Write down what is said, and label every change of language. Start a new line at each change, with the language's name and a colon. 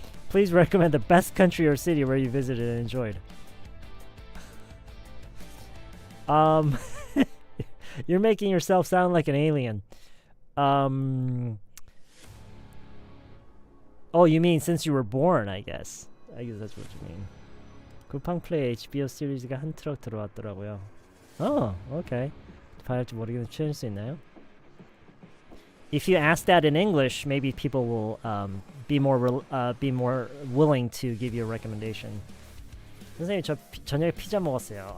English: Please recommend the best country or city where you visited and enjoyed. You're making yourself sound like an alien. Oh, you mean since you were born, I guess. I guess that's what you mean.
Korean: 쿠팡 플레이 HBO 시리즈가 한 트럭 들어왔더라고요.
English: Oh, okay.
Korean: 봐야지 모르겠는데 추천할 수 있나요?
English: If you ask that in English, maybe people will be more willing to give you a recommendation.
Korean: 선생님, 저 저녁에 피자 먹었어요.